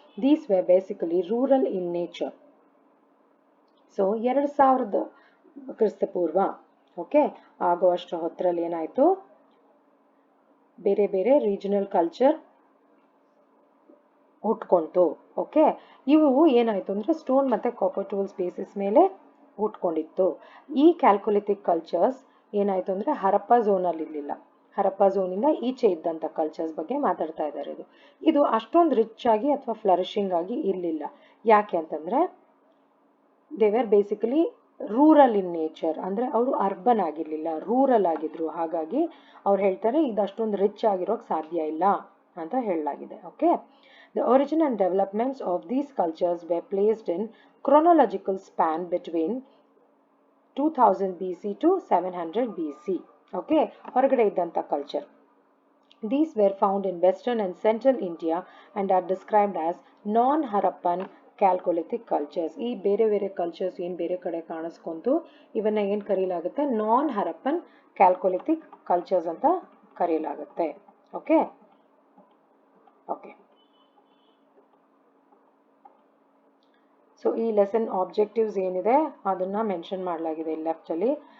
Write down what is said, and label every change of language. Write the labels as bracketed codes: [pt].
[en] These were basically rural in nature. [kn] So, 2000 ಕ್ರಿಸ್ತಪೂರ್ವ okay ಆಗುವಷ್ಟು ಹೊತ್ತರಲ್ಲಿ ಏನಾಯಿತು, ಬೇರೆ ಬೇರೆ ರೀಜನಲ್ ಕಲ್ಚರ್ ಹುಟ್ಕೊಂತು. ಓಕೆ, ಇವು ಏನಾಯಿತು ಅಂದರೆ ಸ್ಟೋನ್ ಮತ್ತು ಕಾಪರ್ ಟೂಲ್ಸ್ ಬೇಸಿಸ್ ಮೇಲೆ ಹುಟ್ಕೊಂಡಿತ್ತು. ಈ ಕ್ಯಾಲ್ಕೊಲಿಥಿಕ್ ಕಲ್ಚರ್ಸ್ ಏನಾಯಿತು ಅಂದರೆ ಹರಪ್ಪ ಝೋನಲ್ಲಿ ಇರಲಿಲ್ಲ. ಹರಪ್ಪ ಝೋನಿಂದ ಈಚೆ ಇದ್ದಂಥ ಕಲ್ಚರ್ಸ್ ಬಗ್ಗೆ ಮಾತಾಡ್ತಾ ಇದ್ದಾರೆ. ಇದು ಅಷ್ಟೊಂದು ರಿಚ್ ಆಗಿ ಅಥವಾ ಫ್ಲರಿಶಿಂಗ್ ಆಗಿ ಇರಲಿಲ್ಲ. ಯಾಕೆ ಅಂತಂದರೆ [en] they were basically rural in nature, [kn] ಅಂದರೆ ಅವರು ಅರ್ಬನ್ ಆಗಿರಲಿಲ್ಲ, ರೂರಲ್ ಆಗಿದ್ರು. ಹಾಗಾಗಿ ಅವ್ರು ಹೇಳ್ತಾರೆ ಇದು ಅಷ್ಟೊಂದು ರಿಚ್ ಆಗಿರೋಕ್ಕೆ ಸಾಧ್ಯ ಇಲ್ಲ ಅಂತ ಹೇಳಲಾಗಿದೆ. [en] Okay, the origin and developments of these cultures were placed in chronological span between 2000 BC to 700 BC. [kn] Okay, ಹೊರಗಡೆ ಇದ್ದಂಥ culture. [en] These were found in western and central India and are described as non-Harappan chalcolithic cultures. [kn] ಈ ಬೇರೆ ಬೇರೆ cultures ಏನು ಬೇರೆ ಕಡೆ ಕಾಣಿಸ್ಕೊಂತು ಇವನ್ನ ಏನು ಕರೀಲಾಗುತ್ತೆ, ನಾನ್ ಹರಪ್ಪನ್ ಕ್ಯಾಲ್ಕೊಲಿಥಿಕ್ ಕಲ್ಚರ್ಸ್ ಅಂತ ಕರೀಲಾಗುತ್ತೆ. ಓಕೆ ಓಕೆ ಸೊ ಈ ಲೆಸನ್ ಆಬ್ಜೆಕ್ಟಿವ್ಸ್ ಏನಿದೆ ಅದನ್ನ ಮೆನ್ಷನ್ ಮಾಡಲಾಗಿದೆ ಲೆಫ್ಟಲ್ಲಿ.